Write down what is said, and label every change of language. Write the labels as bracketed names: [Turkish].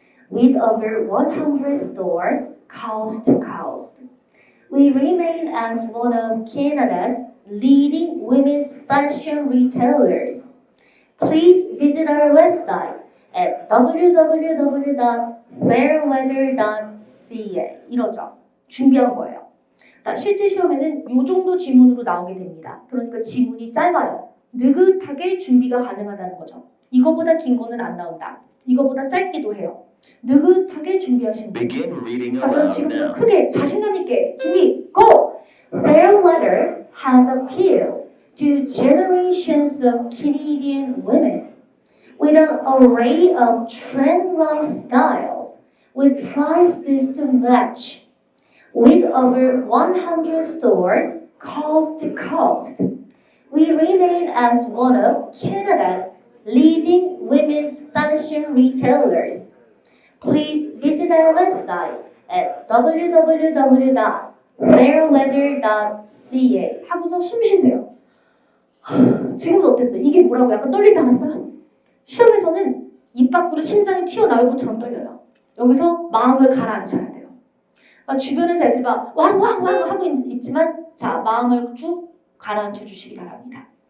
[English] With over 100 stores coast to coast, we remain as one of Canada's leading women's fashion retailers. Please visit our website at www.fairweather.ca. [Korean] 이러죠. 준비한 거예요. 자, 실제 시험에는 이 정도 지문으로 나오게 됩니다. 그러니까 지문이 짧아요. 느긋하게 준비가 가능하다는 거죠. 이거보다 긴 거는 안 나온다. 이거보다 짧기도 해요. 느긋하게 준비하시면 돼요. [English] Begin reading [Korean] 자, 그럼 [English] aloud [Korean] 지금부터 [English] now. [Korean] 크게 자신감 있게 준비, go! [English] Fair weather has appealed to generations of Canadian women with an array of trend-right styles with prices to match. With over 100 stores coast to coast, we remain as one of Canada's leading women's fashion retailers. Please visit our website at www.fairweather.ca. [Korean] 하고서 숨 쉬세요. 지금은 어땠어요? 이게 뭐라고 약간 떨리지 않았어요? 시험에서는 입 밖으로 심장이 튀어나올 것처럼 떨려요. 여기서 마음을 가라앉혀야 돼요. 주변에서 애들 막 왕왕왕 하고 있지만 자, 마음을 쭉 가라앉혀 주시기 바랍니다.